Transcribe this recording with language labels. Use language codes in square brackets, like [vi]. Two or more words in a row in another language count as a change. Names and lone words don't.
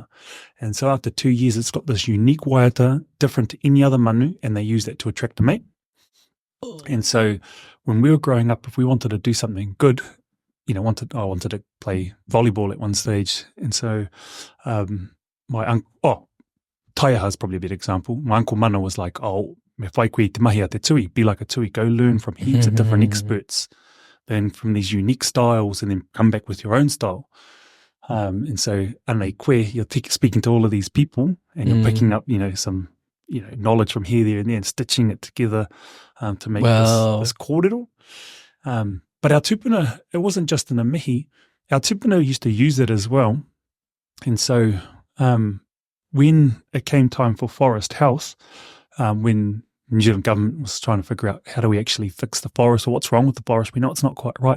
[en] And so after 2 years, it's got this unique waiata, different to any other manu, and they use that to attract a mate. And so when we were growing up, if we wanted to do something good, I wanted to play volleyball at one stage. And so my uncle, Taiaha is probably a better example. My uncle Mana was like, [mi] me whai koe te mahi a te tui, [en] be like a tui, go learn from heaps of different experts, then from these unique styles, and then come back with your own style. And so, [mi] anei koe, [en] you're speaking to all of these people, and you're picking up, some, knowledge from here, there, and there, and stitching it together to make this kōrero. But our tupuna, it wasn't just in a mihi. Our tupuna used to use it as well. And so when it came time for Forest House, when the New Zealand government was trying to figure out how do we actually fix the forest or what's wrong with the forest, we know it's not quite right.